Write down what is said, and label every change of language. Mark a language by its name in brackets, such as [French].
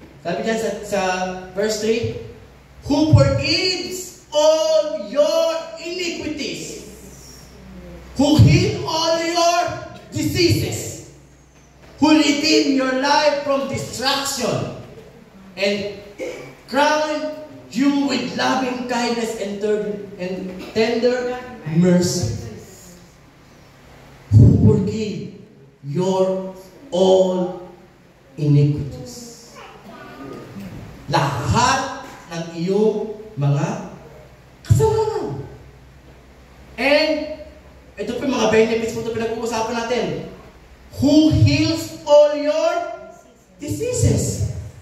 [Filipino] Sabi dyan sa [English] verse 3, Who forgives all your iniquities, who heal all your diseases, who redeem your life from destruction, and crown you with loving kindness and tender mercy, who forgive your all iniquities. [Filipino] Lahat ng iyong mga kasalanan. And ito po yung mga benefits po ito pinag-uusapan natin. [English] Who heals all your diseases.